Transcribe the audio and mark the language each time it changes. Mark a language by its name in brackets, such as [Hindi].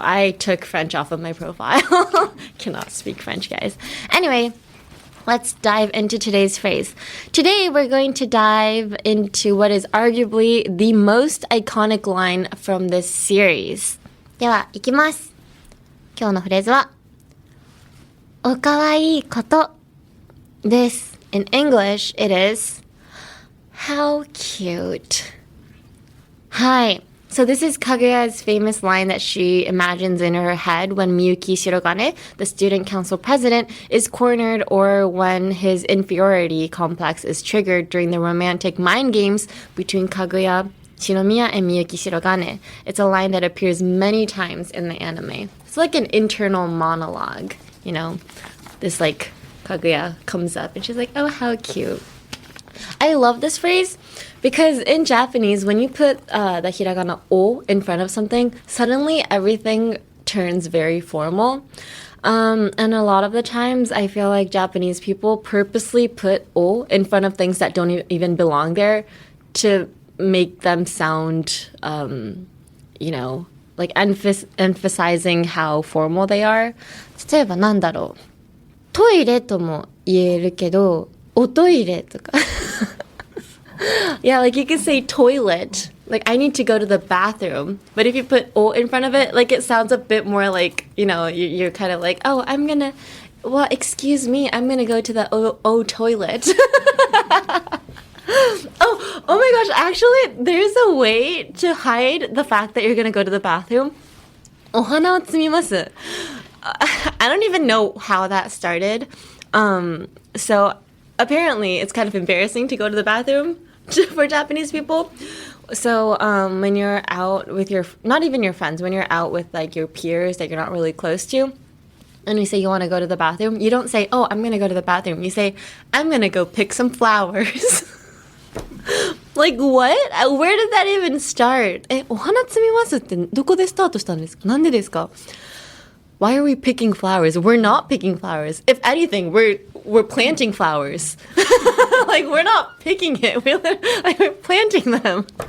[English] I took French off of my profile. Cannot speak French, guys. Anyway, let's dive into today's phrase. Today, we're going to dive into what is arguably the most iconic line from this series. [Japanese] では、いきます。今日のフレーズは、お可愛いこと です。 [English] In English, it is, how cute. [Japanese] はい。 [English] So this is Kaguya's famous line that she imagines in her head when Miyuki Shirogane, the student council president, is cornered or when his inferiority complex is triggered during the romantic mind games between Kaguya, Shinomiya, and Miyuki Shirogane. It's a line that appears many times in the anime. It's like an internal monologue, This like Kaguya comes up and she's like, oh, how cute. I love this phrase because in Japanese, when you put the hiragana o in front of something, suddenly everything turns very formal. And a lot of the times, I feel like Japanese people purposely put o in front of things that don't even belong there to make them sound, like emphasizing how formal they are. [Japanese] 例えばなんだろう。トイレとも言えるけど、おトイレとか。 [English] Yeah, like you could say toilet. Like, I need to go to the bathroom. But if you put o in front of it, like it sounds a bit more like, you're kind of like, oh, excuse me, I'm gonna go to the o toilet. Oh my gosh, actually, there's a way to hide the fact that you're gonna go to the bathroom. [Japanese] お花を摘みます. [English] I don't even know how that started. So apparently it's kind of embarrassing to go to the bathroom for Japanese people. So when you're out with not even your friends, when you're out with like your peers that you're not really close to, and you say you want to go to the bathroom, you don't say, oh, I'm going to go to the bathroom. You say, I'm going to go pick some flowers. Like, what? Where did that even start? [Japanese] お花摘みますってどこでスタートしたんですか？なんでですか？ [English] Why are we picking flowers? We're not picking flowers. If anything, we're planting flowers. Like, we're not picking it. We're planting them.